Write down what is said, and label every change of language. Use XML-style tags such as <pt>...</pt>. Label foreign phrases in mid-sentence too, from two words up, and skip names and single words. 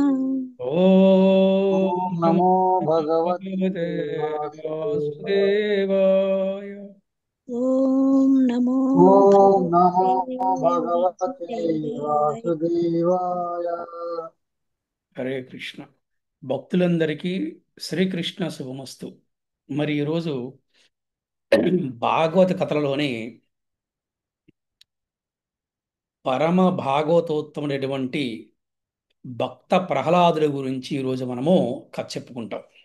<sa>ॐ ॐ नमो नमो भगवते भगवते वासुदेवाय। वासुदेवाय। ॐ नमो ॐ नमो भगवते भगवते वासुदेवाय। वासुदेवाय।</sa> <te>హరే కృష్ణ. భక్తులందరికీ శ్రీకృష్ణ శుభమస్తు. మరి ఈరోజు భాగవత కథలలోని పరమ భాగవతోత్తముడైనటువంటి భక్త ప్రహ్లాదుల గురించి ఈరోజు మనము కథ చెప్పుకుంటాం.</te>